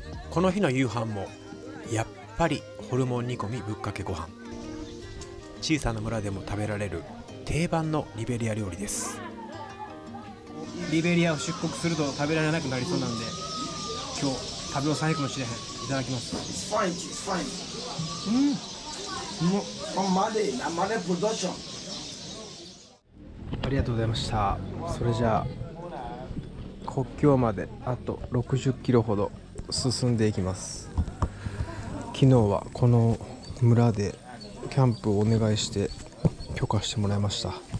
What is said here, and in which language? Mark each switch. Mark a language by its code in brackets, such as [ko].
[ja] この日の夕飯もやっぱりホルモン煮込みぶっかけご飯。小さな村でも食べられる定番のリベリア料理です。リベリアを出国すると食べられなくなりそうなんで、今日食べ抑えるかもしれへん。いただきます。 [en] It's fine, it's fine. From Monday production. [ja] ありがとうございました。それじゃあ国境まであと60キロほど進んでいきます。昨日はこの村でキャンプをお願いして許可してもらいました。